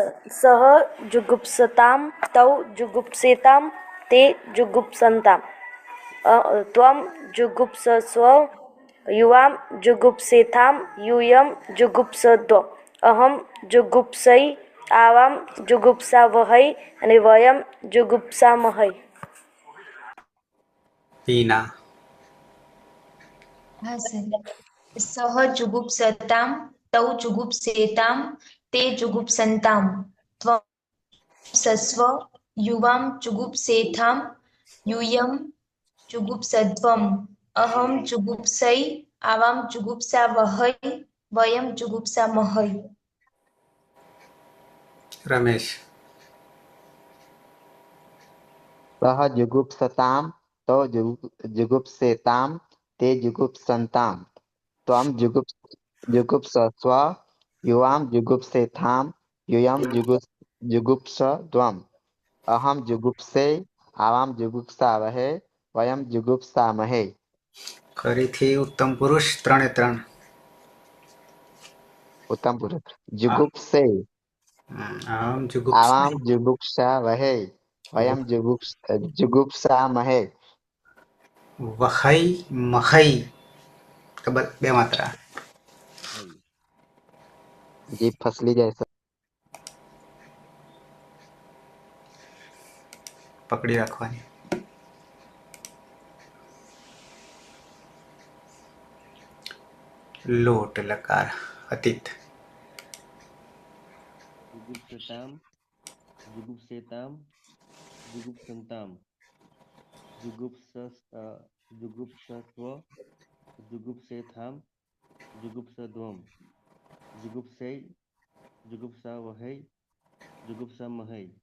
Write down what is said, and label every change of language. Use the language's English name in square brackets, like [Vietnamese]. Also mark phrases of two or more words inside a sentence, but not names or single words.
[Sanskrit] सह जुगुप्सतां तौ जुगुप्सेतां ते जुगुप्सन्तां त्वं जुगुप्सस्व युवां जुगुप्सेथां यूयं जुगुप्सध्वम् अहं जुगुप्सै आवां जुगुप्सावहै અને वयम जुगुप्सामहै. टीना. [Gujarati] હા સર. [Sanskrit] सह जुगुप्सताम तौ जुगुप्सेताम ते जुगुप्संताम त्वं सस्व युवाम जुगुप्सेथाम यूयं जुगुप्सध्वम् अहं जुगुप्सै आवां जुगुप्सावहै वयं जुगुप्सामहै. रमेश. सः जुगुप्सतां तौ जुगुप्सेतां ते जुगुप्सन्तां त्वं जुगुप्सस्व युवां जुगुप्सेथां यूयं जुगुप्सध्वम् अहं जुगुप्से आवां जुगुप्सावहै वयं जुगुप्सामहै. [Gujarati] ફરીથી ઉત્તમ પુરુષ 3 [Sanskrit] उत्तम पुरुष जुगुप्से [Gujarati] આમ [Sanskrit] आवां જુગુપ્સા जुगुप्सावहै वयं जुगुप्सामहै. [Gujarati] વહઈ મહઈ ખબર બે માત્રા. [Hindi] जीभ फसली जैसा. [Gujarati] પકડી રાખવાની. લોટ લકાર અતીત [Sanskrit] जुगुप्सताम जुगुप्सेताम जुगुप्संताम जुगुप्सस्व जुगुप्सेथाम जुगुप्सध्वम जुगुप्सै जुगुप्सावहै जुगुप्सामहै